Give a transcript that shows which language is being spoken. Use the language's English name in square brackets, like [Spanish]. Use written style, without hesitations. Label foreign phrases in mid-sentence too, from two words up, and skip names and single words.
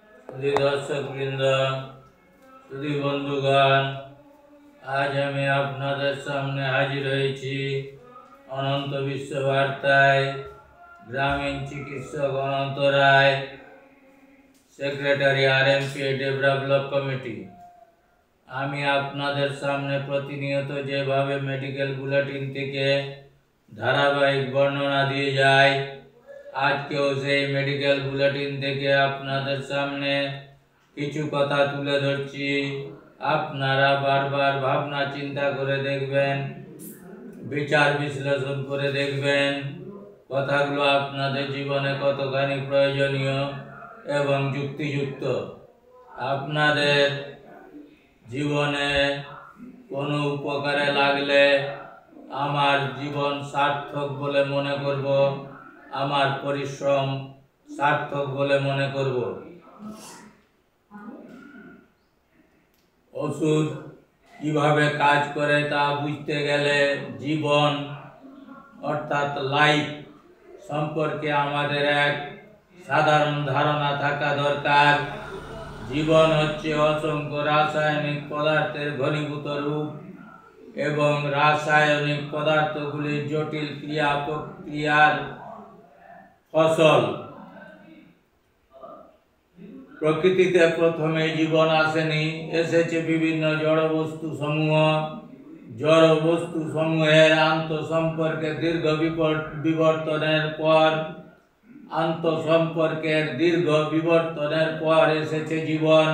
[Bangla] সুধী দর্শক বৃন্দ সুধী বন্ধুগণ আজ আমি আপনাদের সামনে হাজির হয়েছি অনন্ত বিশ্ব বার্তায় গ্রামীণ চিকিৎসক অনন্ত রায় সেক্রেটারি আরএমপি ডেভেলপ কমিটি আমি আপনাদের সামনে প্রতিনিয়ত যেভাবে মেডিকেল বুলেটিন থেকে ধারাবাহিক বর্ণনা দিয়ে যাই আজ কে মেডিকেল বুলেটিন থেকে আপনাদের সামনে কিছু কথা তুলে ধরছি আপনারা বার বার ভাবনা চিন্তা করে দেখবেন বিচার বিশ্লেষণ করে দেখবেন কথাগুলো আপনাদের জীবনে কতখানি প্রয়োজনীয় এবং যুক্তিযুক্ত আপনাদের জীবনে কোনো উপকারে লাগলে আমার জীবন সার্থক বলে মনে করব আমার পরিশ্রম সার্থক বলে মনে করব। ওষুধ কিভাবে কাজ করে তা বুঝতে গেলে জীবন অর্থাৎ লাইফ সম্পর্কে আমাদের এক সাধারণ ধারণা থাকা দরকার। জীবন হচ্ছে অসংখ্য রাসায়নিক পদার্থের ঘনীভূত রূপ এবং রাসায়নিক পদার্থগুলির জটিল ক্রিয়া প্রক্রিয়ার ফসল। প্রকৃতিতে প্রথমে জীবন আসেনি এসেছে বিভিন্ন জড় বস্তু সমূহের আন্তসম্পর্কে দীর্ঘ বিবর্তনের পর এসেছে জীবন।